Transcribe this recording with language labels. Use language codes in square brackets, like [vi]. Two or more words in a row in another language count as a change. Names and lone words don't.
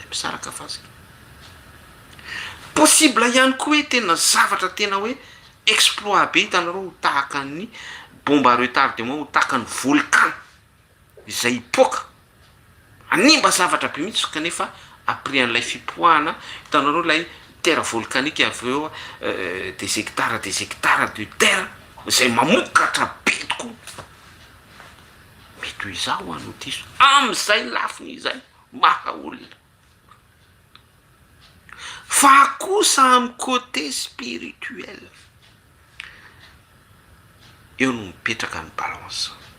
[mg] misaraka fasika possible ihany koa hoe tena zavatra tena hoe exploit be hitanareo ho tahaka ny [fr] bombe à retardement [mg] ho tahaka ny volcan izay hipoaka animba zavatra be mihitsy kanefa après an'ilay fipoahana hitanareo lay [fr] terre volcanique [mg] avy eo [fr] des hectares de terre [mg] zay mamokatra be tokoa mety ho izao ano diso am'izay lafiny izay maha olona fa kosa amin'ny [fr] côté spirituel [mg] eo no mipetraka ny balance